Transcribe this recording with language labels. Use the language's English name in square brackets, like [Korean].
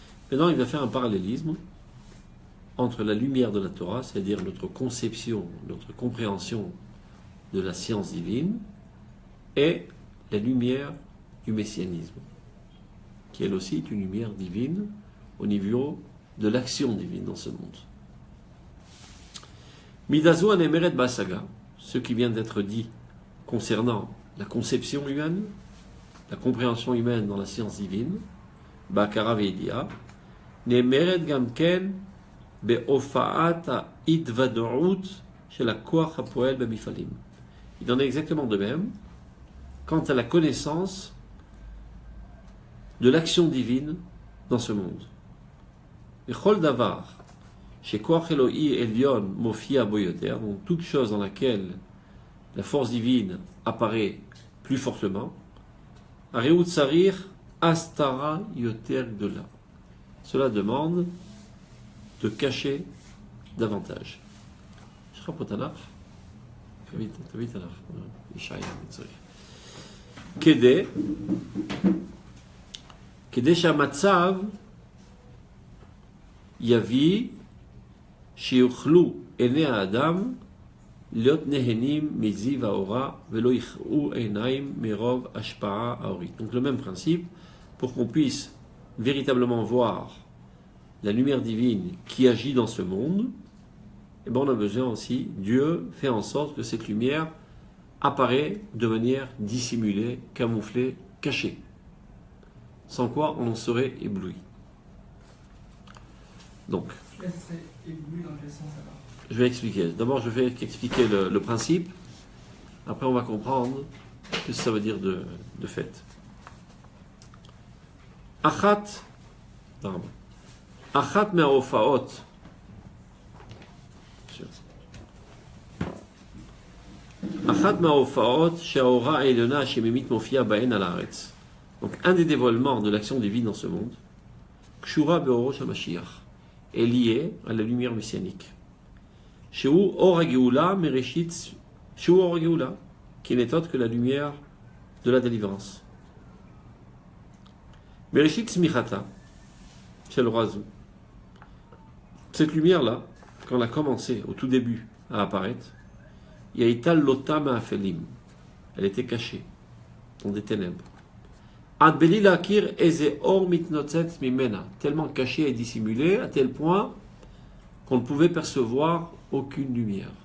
[French] Maintenant, il va faire un parallélisme entre la lumière de la Torah, c'est-à-dire notre conception, notre compréhension de la science divine, et la lumière du messianisme, qui elle aussi est une lumière divine au niveau de l'action divine dans ce monde. [Hebrew] Midazu anemeret basaga, [French] ce qui vient d'être dit concernant la conception humaine, la compréhension humaine dans la science divine, [Hebrew] Bakara Veidia, נאמרת גם כן בהופעת ההתוודעות של הכוח הפועל במפעלים. [French] Il en est exactement de même quant à la connaissance de l'action divine dans ce monde. [Hebrew] וכל דבר שכוח אלוהי עליון מופיע בו יותר, [French] donc toute chose dans laquelle la force divine apparaît plus fortement, [Hebrew] הרי הוא צריך הסתרה יותר גדולה. [French] Cela demande de cacher davantage. [Hebrew] יש לך פה תנ"ך? תביא תנ"ך. ישעיה, צריך. כדי שהמצב יביא שיוכלו עיני האדם להיות נהנים מזיו האורה ולא יכאו עיניים מרוב השפעה האורית. [French] Donc le même principe, pour qu'on puisse véritablement voir la lumière divine qui agit dans ce monde, et ben on a besoin aussi, Dieu fait en sorte que cette lumière apparaît de manière dissimulée, camouflée, cachée. Sans quoi on en serait ébloui. Donc, Elle serait éblouie dans quel sens alors? je vais expliquer. D'abord, je vais expliquer le principe. Après, on va comprendre ce que ça veut dire de fait. [Hebrew] Achat מההופעות. אחת מההופעות שהאורה העליונה השמימית מופיעה בהן על הארץ. [French] Donc, un des dévoilements de l'action divine dans ce monde, [Hebrew] קשורה באורו של המשיח, [French] est lié à la lumière messianique. [Hebrew] שהוא אור הגאולה מראשית, שהוא אור הגאולה, [French] qui n'est autre que la lumière de la délivrance. [Hebrew] מראשית צמיחתה של אורה זו. [French] Cette lumière-là, quand elle a commencé au tout début à apparaître, [Hebrew] היא הייתה לוטה מהאפלים. [French] Elle était cachée dans des ténèbres. [Hebrew] עד בלי להכיר איזה אור מתנוצץ ממנה, [French] tellement cachée et dissimulée, à tel point qu'on ne pouvait percevoir aucune lumière.